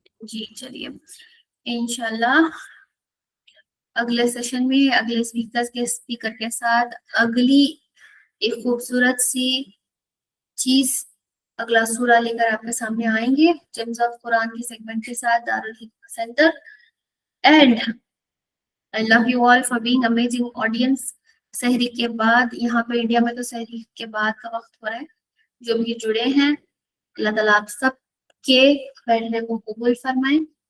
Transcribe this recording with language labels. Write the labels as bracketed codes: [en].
[ur] جی چلیے انشاءاللہ اگلے سیشن میں اگلے اسپیکر کے ساتھ اگلی ایک خوبصورت سی چیز، اگلا سورہ لے کر آپ کے سامنے آئیں گے جیمز آف قرآن کے سیگمنٹ کے ساتھ دارالحکمہ centre. [en] And I love you all for being amazing audience. [ur] سحری کے بعد یہاں پہ انڈیا میں تو سحری کے بعد کا وقت ہو رہا ہے. جو بھی جڑے ہیں اللہ تعالیٰ آپ سب کے بیٹھنے کو قبول فرمائیں.